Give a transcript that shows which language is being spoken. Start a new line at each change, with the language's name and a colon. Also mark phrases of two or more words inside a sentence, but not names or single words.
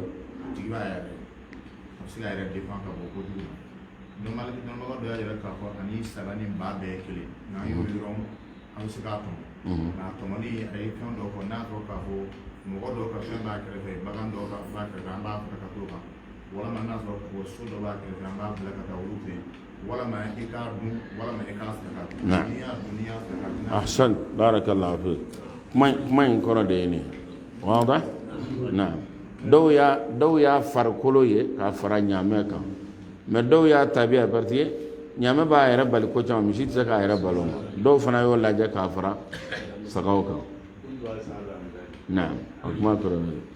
Bambara: tigi b'a yɛrɛ a bɛ se k'a yɛrɛ défend ka bɔ kojugu la donc maliki karamɔgɔ dɔ y'a jira k'a fɔ ani saga ni ba bɛɛ ye kelen n'an y'o dɔrɔn an bɛ se k'a tɔmɔ nka a tɔmɔli a ye fɛn dɔ fɔ n'a sɔrɔ k'a fɔ mɔgɔ dɔw ka fɛn b'a kɛrɛfɛ bagan dɔw b'a kɛrɛfɛ an b'a fara ka t'o kan walama n'a sɔrɔ ko so dɔ b'a kɛrɛfɛ an b'a bila ka taa olu fɛ yen walama i k'a dun walama i k'a sara n'i y'a dun n'i y'a sara
Arabic: أحسن بارك الله فيك
Bambara: kuma in kɔrɔ de ye nin wada na dɔw y'a farikolo ye k'a fara ɲaamɛ kan mais dɔw y'a tabiya
French: parce que
Bambara: ɲaamɛ b'a yɛrɛ bali ko caman misi tɛ se k'a yɛrɛ balo ma dɔw fana y'o lajɛ k'a fara sagaw kan na o kuma kɔrɔ ye